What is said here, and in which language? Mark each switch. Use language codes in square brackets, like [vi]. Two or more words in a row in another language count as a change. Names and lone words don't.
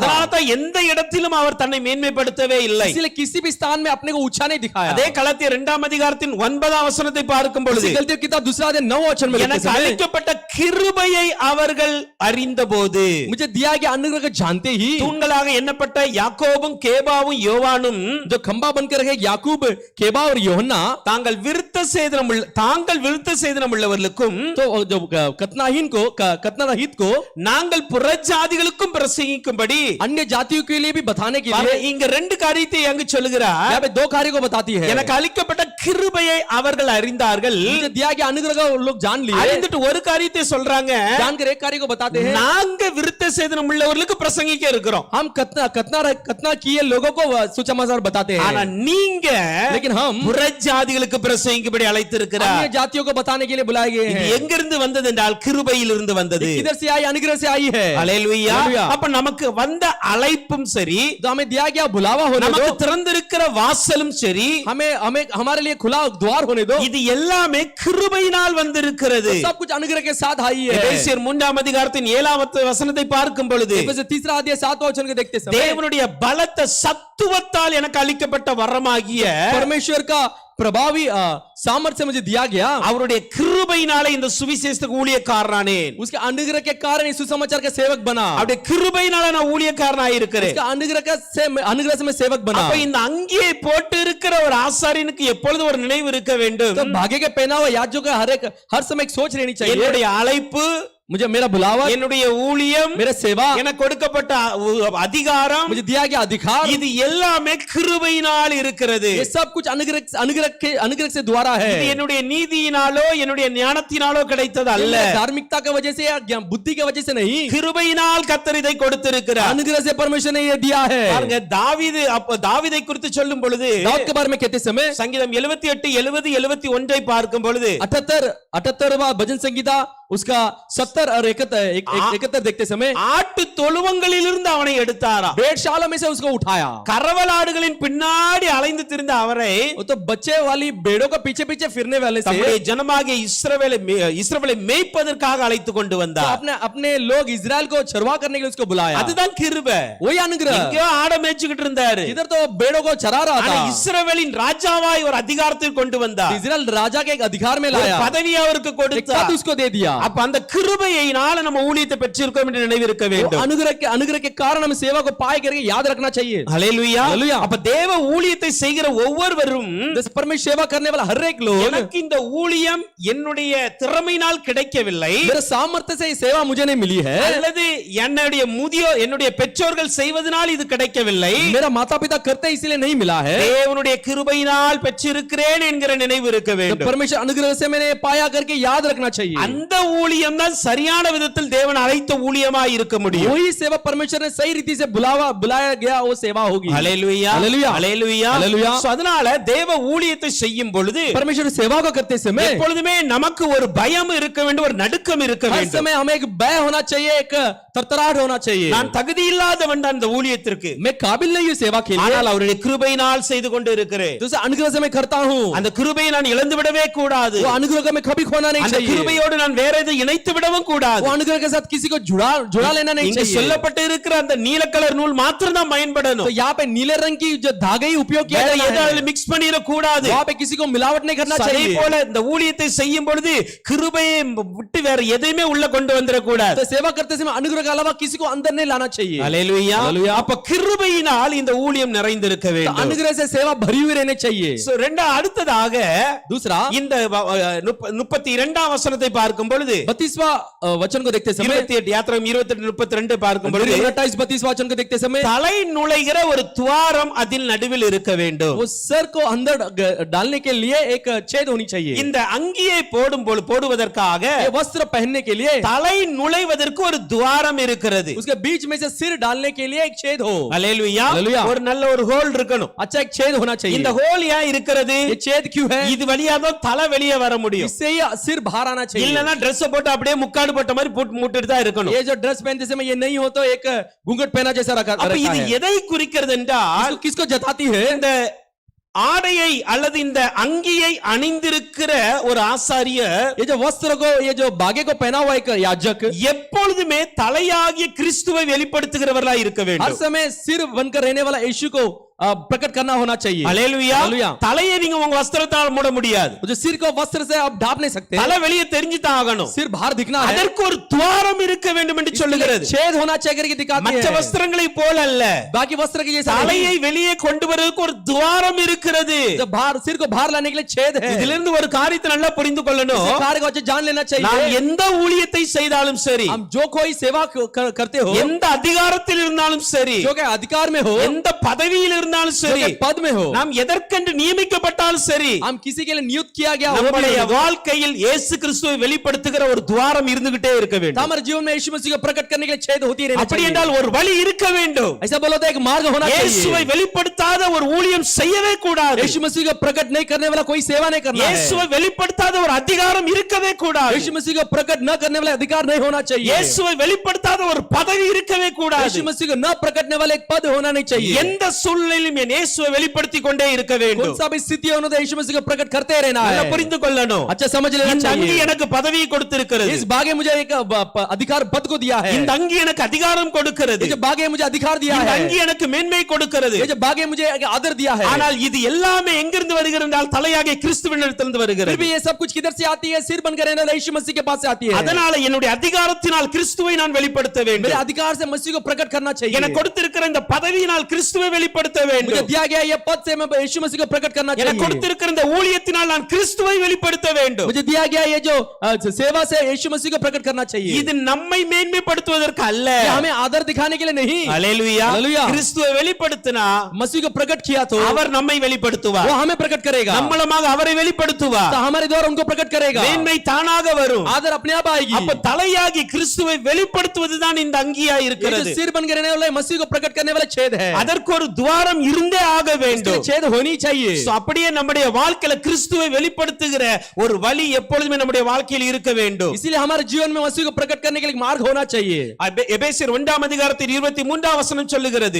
[ta] அதனால தான் எந்த இடத்திலும் அவர் தன்னை மேன்மைப்படுத்தவே இல்லை [hi] इसलिए किसी भी स्थान में अपने को ऊंचा नहीं दिखाया [ta] அதே கலாத்தியர் 2ஆம் அதிகாரத்தின் 9ஆம் வசனத்தை பார்க்கும் பொழுது [hi] इसी गलतियों की किताब दूसरा अध्याय 9 वचन में देखते [ta] எனக்கு [hi] समय [ta] அளிக்கப்பட்ட கிருபையை அவர்கள் அறிந்தபோது [hi] मुझे दिया गया अनुग्रह को जानते ही [ta] தூண்களாக எண்ணப்பட்ட யாக்கோபும் கேபாவும் யோவானும் [hi] जो खंबा बनकर रहे याकूब केबा और योहन्ना [ta] தாங்கள் விருத்த சேதனம் உள்ளவர்களுக்கும் [hi] तो जो कतनारहित को [ta] நாங்கள் புறஜாதிகளுக்கும் பிரசங்கிக்கும்படி [hi] अन्य जातियों के लिए भी बताने के [ta] பாருங்க, [hi] लिए [ta] இங்க ரெண்டு காரியத்தை அங்கு சொல்லுகிறார் [hi] यहाँ पे दो कार्यों को बताती है [ta] எனக்கு அளிக்கப்பட்ட கிருபையை அவர்கள் அறிந்தார்கள் [hi] मुझे दिया गया अनुग्रह को वो लोग जान लिए [ta] அறிந்துட்டு ஒரு காரியத்தை சொல்றாங்க [hi] जानकर एक कार्य को बताते हैं [ta] நாங்க விருத்த சேதனம் உள்ளவர்களுக்கு பிரசங்கிக்க இருக்கிறோம் [hi] हम कतना किए लोगों को सुसमाचार बताते [ta] ஆனா [hi] हैं [ta] நீங்க [hi] लेकिन हम [ta] புறஜாதிகளுக்கு பிரசங்கிக்கும்படி அழைத்திருக்கிறார் [hi] अन्य जातियों को बताने के लिए बुलाए गए [ta] இது [hi] हैं [ta] எங்கிருந்து வந்தது என்றால் கிருபையிலிருந்து வந்தது [hi] इधर से आई अनुग्रह से आई है [ta] அல்லேலூயா [hi] हालेलुया। [ta] அப்ப நமக்கு வந்த அழைப்பும் சரி [hi] तो हमें दिया गया बुलावा होने [ta] நமக்கு [hi] दो [ta] திறந்திருக்கிற வாசலும் சரி [hi] हमें हमें हमारे लिए खुला द्वार होने दो [ta] இது எல்லாமே கிருபையினால் வந்திருக்கிறது [hi] सब कुछ अनुग्रह के साथ आई है [ta] எபேசியர் 3ஆம் அதிகாரத்தின் 7ஆம் வசனத்தை பார்க்கும் பொழுது [hi] एफेसियर तीसरा अध्याय 7वां वचन को देखते समय [ta] தேவனுடைய பலத்த சத்துவத்தால் எனக்கு அளிக்கப்பட்ட வரமாகிய [hi] परमेश्वर का प्रभावी सामर्थ्य मुझे दिया गया [ta] அவருடைய கிருபையினாலே இந்த சுவிசேஷத்துக்கு ஊழியக்காரனானேன் [hi] उसके अनुग्रह के कारण इस सुसमाचार का सेवक बना [ta] அவருடைய கிருபையினால நான் ஊழியக்காரனாய் இருக்கிறேன் [hi] उसका अनुग्रह से मैं सेवक बना [ta] அப்ப இந்த அங்கியை போட்டு இருக்கிற ஒரு ஆசாரியனுக்கு எப்பொழுது ஒரு நினைவு இருக்க வேண்டும் [hi] तो भाग्य के पहना हुआ याजकों का हर समय एक सोच रहनी चाहिए [ta] என்னுடைய அழைப்பு [hi] मुझे मेरा बुलावा, [ta] என்னுடைய ஊழியம், [hi] मेरा सेवा, [ta] எனக்கு கொடுக்கப்பட்ட அதிகாரம், [hi] मुझे दिया गया अधिकार, [ta] இது எல்லாமே கிருபையினால் இருக்கிறது. [hi] ये सब कुछ अनुग्रह से द्वारा है। [ta] இது என்னுடைய நீதியினாலோ என்னுடைய ஞானத்தினாலோ கிடைத்தது அல்ல. [hi] धार्मिकता की वजह से या बुद्धि की वजह से नहीं, [ta] கிருபையினால் கர்த்தர் இதை கொடுத்திருக்கிறார். [hi] अनुग्रह से परमेश्वर ने ये दिया है। [ta] பாருங்க, தாவீதை குறித்து சொல்லும் பொழுது [hi] दाऊद के बारे में कहते समय [ta] சங்கீதம் 78, 70, 71 பார்க்கும் பொழுது [hi] 78वां भजन संगीता उसका 70 और 71 देखते समय [ta] ஆட்டு தொழுவங்களிலிருந்து அவனை எடுத்தாரா, [hi] भेड़शाला में से उसको उठाया। [ta] கறவலாடுகளின் பின்னாடி அலைந்து திரிந்த அவரை [hi] वो तो बच्चे वाली भेड़ों का पीछे पीछे फिरने वाले से [ta] தம்முடைய ஜனமாகிய இஸ்ரவேலை மேய்ப்பதற்காக அழைத்து கொண்டு [hi] तो [ta] வந்தார். [hi] अपने लोग इजराइल को चरवा करने के लिए उसको बुलाया। [ta] அதுதான் கிருபை. [hi] वही अनुग्रह। [ta] எங்கேயோ ஆட மேய்ச்சிட்டு இருந்தாரு, [hi] इधर तो भेड़ों को चरा रहा [ta] ஆனா [hi] था, [ta] இஸ்ரவேலின் ராஜாவாய் ஒரு அதிகாரத்தில் கொண்டு வந்தார். [hi] इजराइल राजा के एक अधिकार में [ta] ஒரு [hi] लाया, [ta] பதவி அவருக்கு [hi] एक [ta] கொடுத்தார். [hi] पद उसको दे दिया। [ta] அப்ப அந்த கிருபையினால நம்ம ஊழியத்தை பெற்றிருக்கோம் என்று நினைவிருக்க [hi] वो [ta] வேண்டும். [hi] अनुग्रह के कारण हम सेवा को पाए करके याद रखना चाहिए। [ta] ஹல்லேலூயா. ஹல்லேலூயா. அப்ப தேவ ஊழியத்தை செய்கிற ஒவ்வொருவரும் [hi] जैसे परमेश्वर सेवा करने वाला हर एक लोग, [ta] எனக்கு இந்த ஊழியம் என்னுடைய திறமையினால் கிடைக்கவில்லை, [hi] मेरे सामर्थ्य से ये सेवा मुझे नहीं मिली है, [ta] அல்லது என்னுடைய பெற்றோர்கள் செய்வதனால் இது கிடைக்கவில்லை, [hi] मेरा माता पिता करते इसलिए नहीं मिला है, [ta] தேவனுடைய கிருபையினால் பெற்றிருக்கிறேன் என்கிற நினைவு இருக்க [hi] तो [ta] வேண்டும். [hi] परमेश्वर अनुग्रह से मैंने पाया करके याद रखना चाहिए। [ta] அந்த ஊழியம் தான் சரியான விதத்தில் தேவன் அழைத்த ஊழியமாய் இருக்க முடியும். [hi] वही सेवा परमेश्वर ने सही रीति से बुलाया गया वो सेवा होगी। [ta] ஹல்லேலூயா, ஹல்லேலூயா, ஹல்லேலூயா, ஹல்லேலூயா। So, அதனால தேவ ஊழியத்தை செய்யும் பொழுது [hi] परमेश्वर सेवा को करते समय [ta] எப்பொழுதுமே நமக்கு ஒரு பயம் இருக்க வேண்டும், ஒரு நடுக்கம் இருக்க [hi] हर [ta] வேண்டும். [hi] समय हमें एक भय होना चाहिए, एक तरतराहट होना चाहिए। [ta] நான் தகுதி இல்லாதவன் தான் இந்த ஊழியத்திற்கு, [hi] मैं काबिल नहीं हूँ सेवा के लिए, [ta] ஆனால் அவருடைய கிருபையினால் செய்து கொண்டு இருக்கிறேன். [hi] तो उसे अनुग्रह से मैं करता हूँ। [ta] அந்த கிருபையை நான் இழந்து விடவே கூடாது. [hi] वो अनुग्रह को मैं कभी खोना नहीं [ta] அந்த [hi] चाहिए। [ta] கிருபையோடு நான் வேற எதை இணைத்து விடவும் கூடாது. [hi] वो अनुग्रह के साथ किसी को जुड़ा लेना नहीं [ta] இங்கு [hi] चाहिए। [ta] சொல்லப்பட்டு இருக்கிற அந்த நீல கலர் நூல் மாத்திரம் தான் [hi] तो [ta] பயன்படணும். [hi] यहाँ पे नीले रंग की जो धागे ही उपयोग किया [ta] வேற [hi] जाता है, [ta] ஏதாவது மிக்ஸ் பண்ணிர கூடாது. [hi] वहाँ पे किसी को मिलावट नहीं करना [ta] அதே [hi] चाहिए। [ta] போல இந்த ஊழியத்தை செய்யும் பொழுது கிருபையை விட்டு வேற எதையுமே உள்ள கொண்டு வந்துட கூடாது. [hi] तो सेवा करते समय अनुग्रह के अलावा किसी को अंदर नहीं लाना चाहिए। [ta] ஹல்லேலூயா. ஹல்லேலூயா. அப்ப கிருபையினால் இந்த ஊழியம் நிறைந்திருக்க [hi] तो [ta] வேண்டும். [hi] अनुग्रह से सेवा भरी हुई रहनी चाहिए। [ta] So, அடுத்ததாக [hi] दूसरा [ta] இந்த 32ஆம் வசனத்தை பார்க்கும் பொழுது [hi] 32वां वचन को देखते समय [ta] 28 யாத்திராகமம் 28, 32 பார்க்கும் பொழுது [hi] 28-32 वचन को देखते समय [ta] தலை நுழைகிற ஒரு துவாரம் அதில் நடுவில் இருக்க வேண்டும். [hi] वो सर को अंदर डालने के लिए एक छेद होनी चाहिए। [ta] இந்த அங்கியை போடுவதற்காக [hi] ये वस्त्र पहनने के लिए [ta] தலை நுழைவதற்கு ஒரு துவாரம் இருக்கிறது. [hi] उसके बीच में से सिर डालने के लिए एक छेद हो। [ta] ஹல்லேலூயா. ஹல்லேலூயா. ஒரு நல்ல ஒரு ஹோல் இருக்கணும். [hi] अच्छा एक छेद होना चाहिए। [ta] இந்த ஹோல் ஏன் இருக்கிறது? [hi] ये छेद क्यों है? [ta] இது வழியா தான் தலை வெளியே வர முடியும். [hi] इससे ही सिर बाहर आना चाहिए। [ta] இல்லனா Dress போட்டு அப்படியே முக்காடு போட்ட மாதிரி மூட்டிட்டு தான் இருக்கணும். [hi] ये जो ड्रेस पहनते समय ये नहीं हो तो एक घूंघट पहना जैसा रखा [ta] அப்ப இது [hi] है। [ta] எதை குறிக்கிறது என்றால் [hi] किसको जताती है? [ta] இந்த ஆடையை அல்லது இந்த அங்கியை அணிந்திருக்கிற ஒரு ஆசாரியர் [hi] ये जो वस्त्र को ये जो बागे को पहना हुआ एक याजक [ta] எப்பொழுதுமே தலையாகிய கிறிஸ்துவை வெளிப்படுத்துகிறவர்களா இருக்க [hi] हर [ta] வேண்டும். [hi] समय सिर बनकर रहने वाला यीशु को प्रकट करना होना चाहिए। [ta] ஹல்லேலூயா. ஹல்லேலூயா. தலையை நீங்க உங்க வஸ்திரத்தால் மூட முடியாது. [hi] जो सिर को वस्त्र से आप ढाप नहीं सकते, [ta] தலை வெளியே தெரிஞ்சு தான் ஆகணும். [hi] सिर बाहर दिखना है, [ta] அதற்கு ஒரு துவாரம் இருக்க வேண்டும் என்று சொல்லுகிறது. [hi] छेद होना चाहिए करके दिखाती [ta] மற்ற [hi] है। [ta] வஸ்திரங்களை போல அல்ல, [hi] बाकी वस्त्र के जैसा [ta] தலையை வெளியே கொண்டு வருவதற்கு ஒரு துவாரம் இருக்கிறது. [hi] जो बाहर सिर को बाहर लाने के लिए छेद है। [ta] இதிலிருந்து ஒரு காரியத்தை நல்லா புரிந்து கொள்ளணும். [hi] इस कार्य को अच्छे जान लेना [ta] நாம் [hi] चाहिए। [ta] எந்த ஊழியத்தை செய்தாலும் சரி, [hi] हम जो कोई सेवा करते हो, [ta] எந்த அதிகாரத்தில் இருந்தாலும் சரி, [hi] जो के अधिकार में हो, [ta] எந்த பதவியில் இருந்தாலும் [hi] जो [ta] சரி, [hi] के पद में हो, [ta] நாம் எதற்கென்று நியமிக்கப்பட்டாலும் சரி, [hi] हम किसी के लिए नियुक्त किया गया हो, [ta] நம்முடைய வாழ்க்கையில் இயேசு கிறிஸ்துவை வெளிப்படுத்துகிற ஒரு துவாரம் இருந்துகிட்டே இருக்க வேண்டும். [hi] हमारे जीवन में यीशु मसीह को प्रकट करने के लिए छेद होती रहना [ta] அப்படி [hi] चाहिए। [ta] என்றால் ஒரு வழி இருக்க வேண்டும். [hi] ऐसा बोलो तो एक मार्ग होना [ta] இயேசுவை [hi] चाहिए। [ta] வெளிப்படுத்தாத ஒரு ஊழியம் செய்யவே கூடாது. [hi] यीशु मसीह को प्रकट नहीं करने वाला कोई सेवा नहीं करना है। [ta] இயேசுவை வெளிப்படுத்தாத ஒரு அதிகாரம் இருக்கவே கூடாது. [hi] यीशु मसीह को प्रकट न करने वाला अधिकार नहीं होना चाहिए। [ta] இயேசுவை வெளிப்படுத்தாத ஒரு பதவி இருக்கவே கூடாது. [hi] यीशु मसीह को न प्रकटने वाला एक पद होना नहीं चाहिए। [ta] எந்த சூழ்நிலையிலும் என் இயேசுவை வெளிப்படுத்திக் கொண்டே இருக்க [hi] कौन [ta] வேண்டும். [hi] सा भी स्थिति होने दो यीशु मसीह को प्रकट करते रहना [ta] நல்லா [hi] है। [ta] புரிந்து கொள்ளணும். [hi] अच्छा समझ लेना [ta] இந்த அங்கி [hi] चाहिए। [ta] எனக்கு பதவி கொடுத்திருக்கிறது. [hi] इस भाग्य मुझे एक अधिकार पद को दिया है। [ta] இந்த அங்கி எனக்கு அதிகாரம் கொடுக்கிறது. [hi] ये जो भाग्य मुझे अधिकार दिया [ta] இந்த [hi] है, [ta] அங்கி எனக்கு மேன்மை கொடுக்கிறது. [hi] ये जो भाग्य मुझे एक आदर दिया है, [ta] ஆனால் இது எல்லாமே எங்கிருந்து வருகிறது என்றால் தலையாகிய கிறிஸ்துவினிடத்திலிருந்து [hi] फिर [ta] வருகிறது. [hi] भी ये सब कुछ किधर से आती है? सिर बनकर रहने वाले यीशु मसीह के पास से आती है। [ta] அதனால என்னுடைய அதிகாரத்தினால் கிறிஸ்துவை நான் வெளிப்படுத்த [hi] मेरे [ta] வேண்டும். [hi] अधिकार से मसीह को प्रकट करना चाहिए। [ta] எனக்கு கொடுத்திருக்கிற இந்த பதவியினால் கிறிஸ்துவை வெளிப்படுத்த [hi] मुझे [ta] வேண்டும். [hi] दिया गया ये पद से मैं यीशु मसीह को प्रकट करना [ta] எனக்கு [hi] चाहिए. [ta] கொடுத்திருக்கிற இந்த ஊழியத்தினால் நான் கிறிஸ்துவை வெளிப்படுத்த வேண்டும். [hi] मुझे दिया गया ये जो सेवा से यीशु मसीह को प्रकट करना चाहिए. [ta] இது நம்மை மேன்மைப்படுத்துவதற்கு அல்ல. [hi] ये हमें आदर दिखाने के लिए नहीं. [ta] ஹalleluya. [hi] हालेलुया. [ta] கிறிஸ்துவை வெளிப்படுத்தினா [hi] मसीह को प्रकट किया तो [ta] அவர் நம்மை வெளிப்படுத்துவார். [hi] वो हमें प्रकट करेगा. [ta] நம்மளமாக அவரை வெளிப்படுத்துவார். [hi] तो हमारे द्वारा उनको प्रकट करेगा. [ta] மேன்மை தானாக வரும். [hi] आदर अपने आप आएगी. [ta] அப்ப தலையாகி கிறிஸ்துவை வெளிப்படுத்துவதுதான் இந்த அங்கியா [hi] ये [ta] இருக்கிறது. [hi] जो सिर बन के रहने वाला मसीह को प्रकट करने वाला छेद है. [ta] அதற்கு ஒரு துவாரம் இருந்தே ஆக [hi] इसके [ta] வேண்டும். [hi] लिए छेद होनी चाहिए. [ta] So, அப்படியே நம்முடைய வாழ்க்கையில கிறிஸ்துவை வெளிப்படுத்துகிற ஒரு வழி எப்பொழுதுமே நம்முடைய வாழ்க்கையில் இருக்க வேண்டும். [hi] इसीलिए हमारे जीवन में मसीह को प्रकट करने के लिए मार्ग होना चाहिए. [ta] எபேசியர் 1ஆம் அதிகாரத்தில் 23ஆம் வசனம் சொல்லுகிறது.